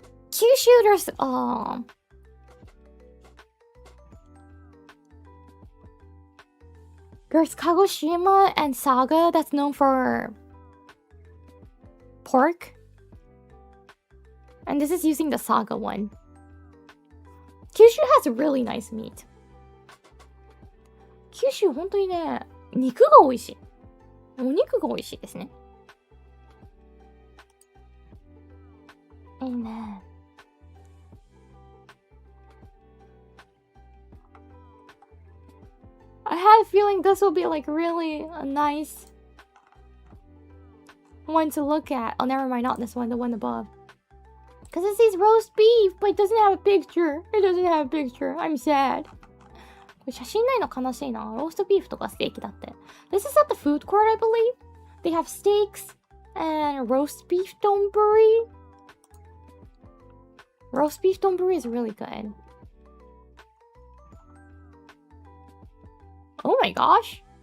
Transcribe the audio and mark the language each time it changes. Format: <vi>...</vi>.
<en>九州there's there's Kagoshima and Saga that's known for pork. And this is using the Saga one. Kyushu has really nice meat.</en> <ja>九州本当にね、肉が美味しい。お肉が美味しいですね。いいね。</ja> <en>I had a feeling this will be like really a nice one to look at. Oh, never mind, not this one, the one above. Because it says roast beef, but it doesn't have a picture. It doesn't have a picture. I'm sad.</en> <ja>これ写真ないの悲しいな。ローストビーフとかステーキだって。</ja> <en>This is at the food court, I believe. They have steaks and roast beef donburi. Roast beef donburi is really good. Oh my gosh.</en>